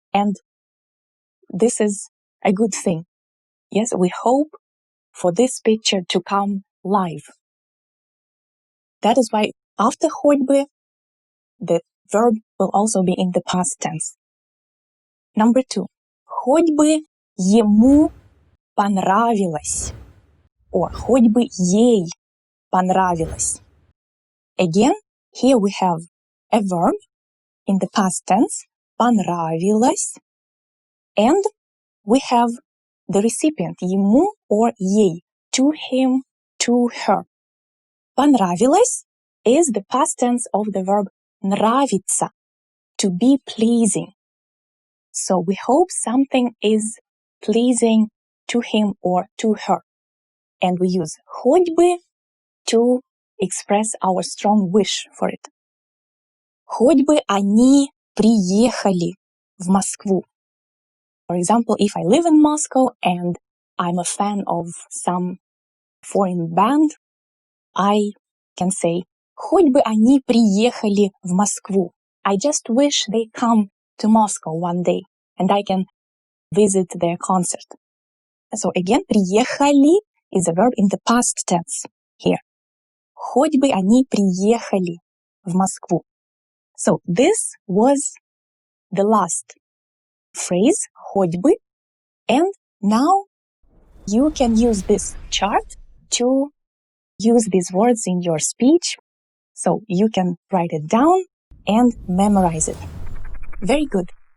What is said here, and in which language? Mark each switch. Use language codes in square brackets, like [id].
[en] And this is a good thing. Yes, we hope for this picture to come live. That is why after хоть бы, the verb will also be in the past tense. Number 2. [ru] Хоть бы ему понравилось. Or хоть бы ей понравилось. [en] Again, here we have a verb in the past tense, понравилось, and we have the recipient, ему or ей, to him, to her. Понравилось is the past tense of the verb нравится, to be pleasing. So we hope something is pleasing to him or to her. And we use хоть бы to express our strong wish for it. [ru] Хоть бы они приехали в Москву. [en] For example, if I live in Moscow and I'm a fan of some foreign band, I can say [ru] хоть бы они приехали в Москву. [en] I just wish they come to Moscow one day and I can visit their concert. So again, приехали is a verb in the past tense here. [ru] Хоть бы они приехали в Москву. [en] So this was the last phrase, хоть бы, and now you can use this chart to use these words in your speech. So you can write it down and memorize it. Very good.